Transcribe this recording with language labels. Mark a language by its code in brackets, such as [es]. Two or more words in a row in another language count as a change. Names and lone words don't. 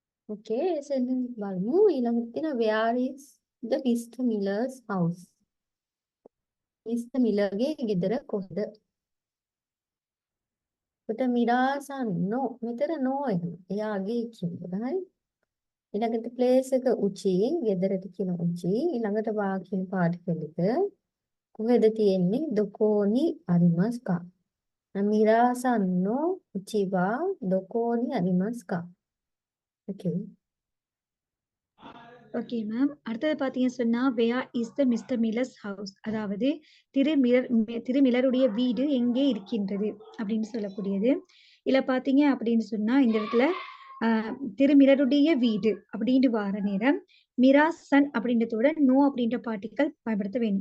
[en] Okay, sentence [si] බලමු. ඊළඟට තියෙනවා [en] where is the Mr. Miller's house? Mr. [si] Millerගේ ගෙදර කොහෙද? එතකොට [ja] ミラーさん の [si] මෙතන no එනවා. එයාගේ කියනවා. හරි? ඊළඟට place එක උචි, ගෙදරට කියන උචි. ඊළඟට වා කියන particle එක කොහෙද තියෙන්නේ? [ja] どこに ありますか。ミラーさん の うち は どこに ありますか. [en] Okay. okay ma'am. [ta] அடுத்தது பார்த்தீங்கன்னு சொன்னா [en] where is the Mister Miller's house, [ta] அதாவது திரு மில்லருடைய வீடு எங்கே இருக்கின்றது அப்படின்னு சொல்லக்கூடியது. இதுல பார்த்தீங்க அப்படின்னு சொன்னா இந்த இடத்துல திரு மில்லருடைய வீடு அப்படின்ட்டு வார நேரம் மிராசன் அப்படின்றதோட நோ அப்படின்ற பார்ட்டிக்கல் பயன்படுத்த வேணும்.